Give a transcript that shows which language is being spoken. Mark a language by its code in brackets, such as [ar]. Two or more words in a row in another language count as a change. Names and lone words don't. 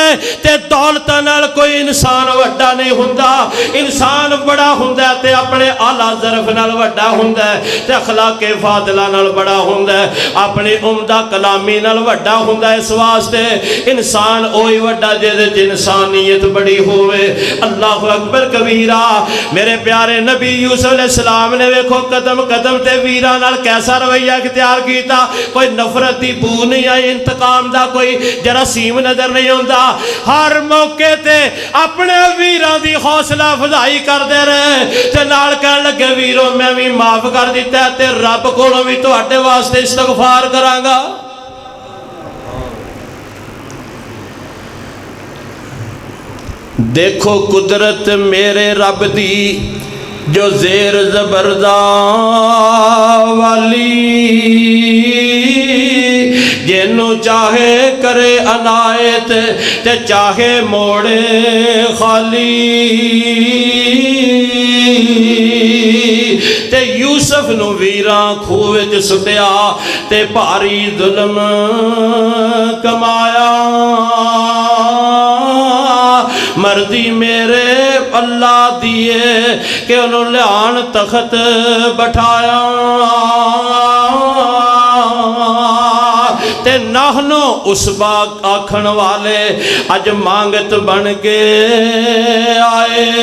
[pa] تے دولتاں نال کوئی انسان وڈا نہیں ہوندا انسان بڑا ہوندا ہے تے اپنے اعلیٰ ظرف نال وڈا ہوندا ہے تے اخلاق فاضلہ نال بڑا ہوندا ہے اپنی عمدہ کلامی نال وڈا ہوندا ہے اس واسطے انسان اوہی وڈا جے دے انسانیت بڑی ہوئے [ar] اللہ اکبر کبیرہ [pa] میرے پیارے نبی یوسف علیہ السلام نے ویکھو قدم قدم تے ویراں نال کیسا رویہ اختیار کیتا کوئی نفرت دی بو نہیں آئی انتقام دا کوئی جراثیم نظر نہیں ہوندا ہر موقع تے اپنے ویران دی حوصلہ افزائی کر دے رہے تے نال کہنے لگے ویروں میں بھی معاف کر دیتا ہے تے رب کولوں بھی تواڈے واسطے استغفار کراں گا دیکھو قدرت میرے رب دی جو زیر زبرداں والی جنو چاہے کرے عنایت تے چاہے موڑے خالی تے یوسف نو ویراں کھوہ وچ سٹیا تے بھاری ظلم کمایا مرضی میرے اللہ دیے کہ انہوں لعان تخت بٹھایا تے نحنو اس باغ آکھن والے اج مانگت بن کے آئے